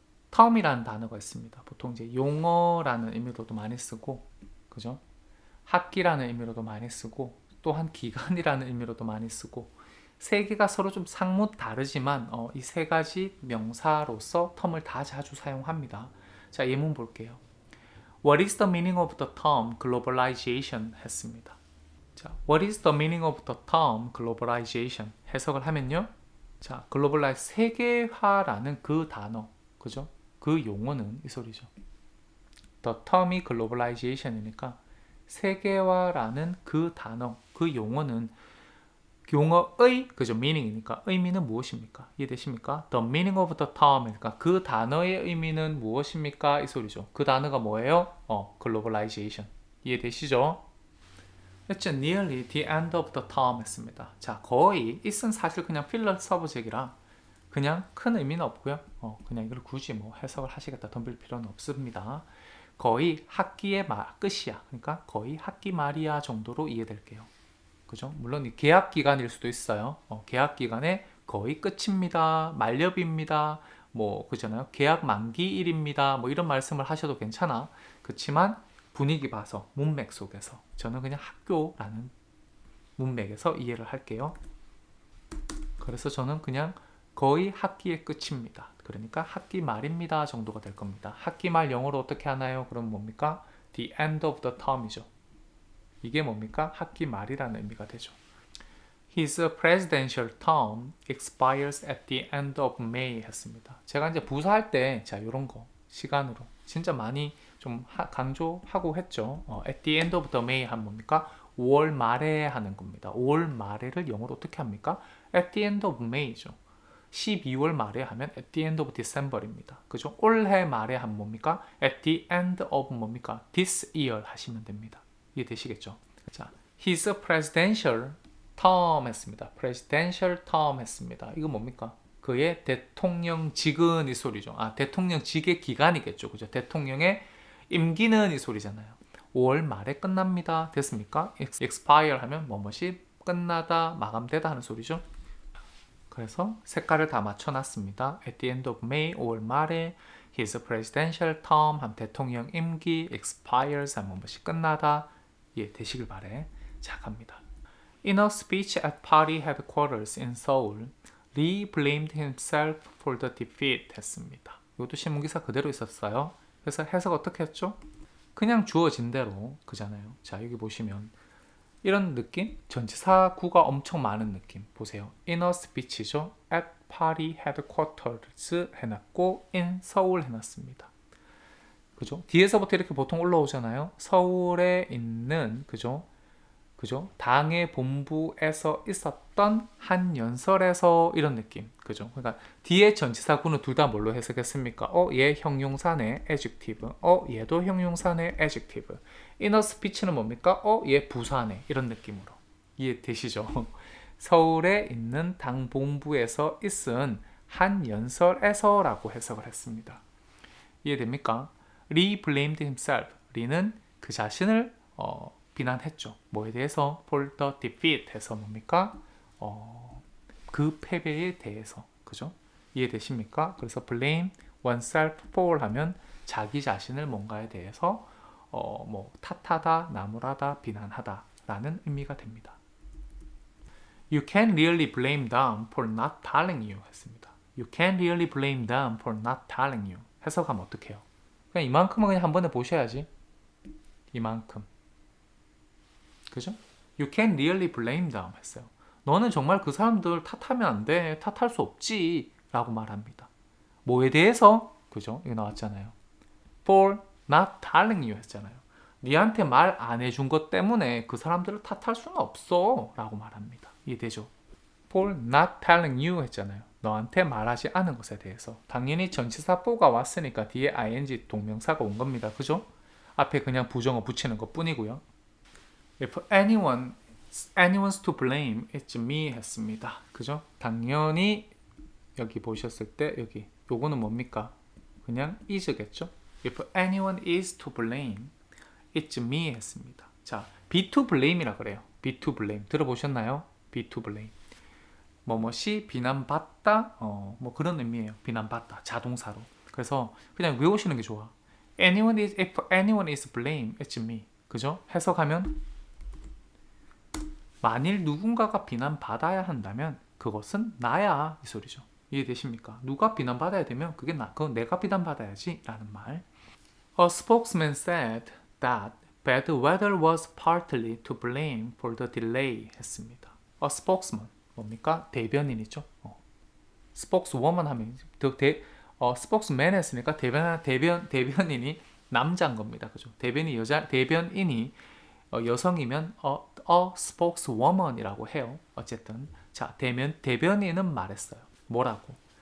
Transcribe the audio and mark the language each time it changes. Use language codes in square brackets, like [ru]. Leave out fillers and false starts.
[ko] 텀이라는 단어가 있습니다. 보통 이제 용어라는 의미로도 많이 쓰고, 그죠? 학기라는 의미로도 많이 쓰고, 또한 기간이라는 의미로도 많이 쓰고, 세 개가 서로 좀 상무 다르지만 이 세 가지 명사로서 텀을 다 자주 사용합니다. 자, 예문 볼게요. [en] What is the meaning of the term globalization? [ko] 했습니다. [en] 자, What is the meaning of the term globalization? [ko] 해석을 하면요. 자, 글로벌라이즈 세계화라는 그 단어, 그죠? 그 용어는 이 소리죠. The term이 globalization이니까 세계화라는 그 단어, 그 용어는 용어의 그죠 meaning이니까 의미는 무엇입니까? 이해되십니까? [en] The meaning of the term이니까 [ko] 그 단어의 의미는 무엇입니까? 이 소리죠. 그 단어가 뭐예요? globalization. 이해되시죠? 했죠. [en] Nearly the end of the term 했습니다. [ko] 자, 거의 it은 사실 그냥 필러 서브젝이라 그냥 큰 의미는 없고요. 그냥 이걸 굳이 뭐 해석을 하시겠다 덤빌 필요는 없습니다. 거의 학기의 끝이야. 그러니까 거의 학기 말이야 정도로 이해될게요. 그죠? 물론 이 계약 기간일 수도 있어요. 계약 기간에 거의 끝입니다. 만렵입니다. 뭐 그잖아요. 계약 만기일입니다. 뭐 이런 말씀을 하셔도 괜찮아. 그렇지만 분위기 봐서 문맥 속에서 저는 그냥 학교라는 문맥에서 이해를 할게요. 그래서 저는 그냥 거의 학기의 끝입니다. 그러니까 학기 말입니다 정도가 될 겁니다. 학기 말 영어로 어떻게 하나요? 그럼 뭡니까? [en] The end of the term이죠. [ko] 이게 뭡니까? 학기 말이라는 의미가 되죠. [en] His presidential term expires at the end of May 했습니다. [ko] 제가 이제 부사할 때, 자, 요런 거, 시간으로 진짜 많이 좀 강조하고 했죠. [en] at the end of the May 하면 뭡니까? [ko] 5월 말에 하는 겁니다. 5월 말에를 영어로 어떻게 합니까? [en] at the end of May죠. [ko] 12월 말에 하면 [en] at the end of December입니다. [ko] 그죠? 올해 말에 하면 뭡니까? [en] at the end of 뭡니까? this year [ko] 하시면 됩니다. 이해되시겠죠? [en] 자, his presidential term 했습니다. presidential term 했습니다. [ko] 이거 뭡니까? 그의 대통령직은 이 소리죠. 대통령직의 기간이겠죠. 그죠? 대통령의 임기는 이 소리잖아요. 5월 말에 끝납니다. 됐습니까? expire 하면 뭐뭐이 끝나다, 마감되다 하는 소리죠. 그래서 색깔을 다 맞춰놨습니다. [en] At the end of May, [ko] 5월 말에 [en] his presidential term, [ko] 한 대통령 임기, expires, 한 뭐뭐이 끝나다. 예, 되시길 바래. 자, 갑니다. [en] In a speech at party headquarters in Seoul, Lee blamed himself for the defeat 했습니다. [ko] 이것도 신문기사 그대로 있었어요. 그래서 해석 어떻게 했죠? 그냥 주어진 대로 그잖아요. 자, 여기 보시면 이런 느낌? 전치사구가 엄청 많은 느낌. [en] 보세요. In a speech죠. at party headquarters 해놨고 in 서울 해놨습니다. [ko] 그죠? 뒤에서부터 이렇게 보통 올라오잖아요. 서울에 있는 그죠? 당의 본부에서 있었던 한 연설에서 이런 느낌. 그죠? 그러니까 뒤에 전치사구는 둘 다 뭘로 해석했습니까? 얘 형용사네 adjective. 얘도 형용사네 adjective. inner speech는 뭡니까? 얘 부사네. 이런 느낌으로. 이해되시죠? 서울에 있는 당 본부에서 있은 한 연설에서라고 해석을 했습니다. 이해됩니까? [en] Lee blamed himself. [ko] 리는 그 자신을 비난했죠. 뭐에 대해서? [en] For the defeat 해서 뭡니까? [ko] 그 패배에 대해서. 그죠? 이해되십니까? 그래서 blame oneself for 하면 자기 자신을 뭔가에 대해서 뭐 탓하다, 나무라다, 비난하다 라는 의미가 됩니다. [en] You can really blame them for not telling you 했습니다. You can really blame them for not telling you. [ko] 해석하면 어떡해요? 그냥 이만큼은 그냥 한 번에 보셔야지. 이만큼. 그죠? [en] You can really blame them 했어요. [ko] 너는 정말 그 사람들 탓하면 안 돼. 탓할 수 없지. 라고 말합니다. 뭐에 대해서? 그죠? 이거 나왔잖아요. [en] For not telling you 했잖아요. [ko] 니한테 말 안 해준 것 때문에 그 사람들을 탓할 수는 없어. 라고 말합니다. 이해되죠? [en] For not telling you 했잖아요. [ko] 너한테 말하지 않은 것에 대해서. 당연히 전치사 for가 왔으니까 뒤에 ing 동명사가 온 겁니다. 그죠? 앞에 그냥 부정어 붙이는 것 뿐이고요. [en] If anyone's to blame, it's me 했습니다. [ko] 그죠? 당연히 여기 보셨을 때 여기 요거는 뭡니까? 그냥 is겠죠? [en] If anyone is to blame, it's me 했습니다. [ko] 자, be to blame이라 그래요. [en] be to blame 들어보셨나요? be to blame. [ko] 뭐뭐시 비난받다, 뭐 그런 의미예요. 비난받다 자동사로. 그래서 그냥 외우시는 게 좋아. [en] if anyone is blame, it's me. [ko] 그죠? 해석하면 만일 누군가가 비난받아야 한다면 그것은 나야 이 소리죠. 이해되십니까? 누가 비난받아야 되면 그건 내가 비난받아야지 라는 말. [en] A spokesman said that bad weather was partly to blame for the delay 했습니다. A spokesman 뭡니까? [ko] 대변인이죠. spokeswoman 하면 spokesman 했으니까 대변인이 남자인 겁니다. 그죠? 대변인이 여성이면 a spokeswoman이라고 해요. 어쨌든 자 대변인은 말했어요. 뭐라고?